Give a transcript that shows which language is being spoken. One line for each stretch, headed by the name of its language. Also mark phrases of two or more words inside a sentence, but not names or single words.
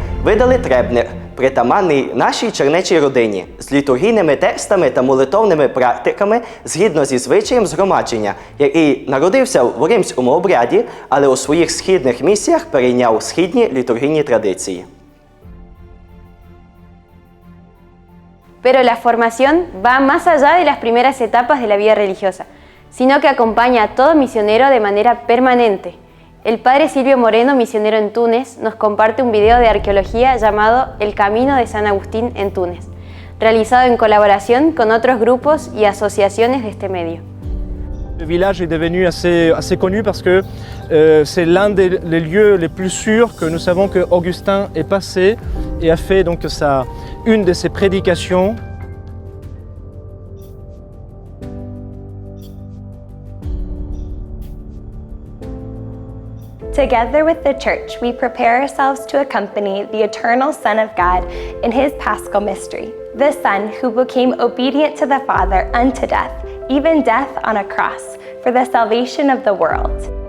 Ukrainian: видали требник, притаманний нашій чернечій родині, з літургійними текстами та молитовними практиками згідно зі звичаєм згромадження, який народився в римському обряді, але у своїх східних місіях перейняв східні літургійні традиції.
Spanish: Pero la formación va más allá de las primeras etapas de la vida religiosa, sino que acompaña a todo misionero de manera permanente. El padre Silvio Moreno, misionero en Túnez, nos comparte un video de arqueología llamado El Camino de San Agustín en Túnez, realizado en colaboración con otros grupos y asociaciones de este medio.
French: Le village est devenu assez connu parce que c'est l'un des lieux les plus sûrs que nous savons que Augustin est passé et a fait donc une de ses prédications.
English: Together with the Church, we prepare ourselves to accompany the eternal Son of God in His Paschal mystery, the Son who became obedient to the Father unto death, even death on a cross, for the salvation of the world.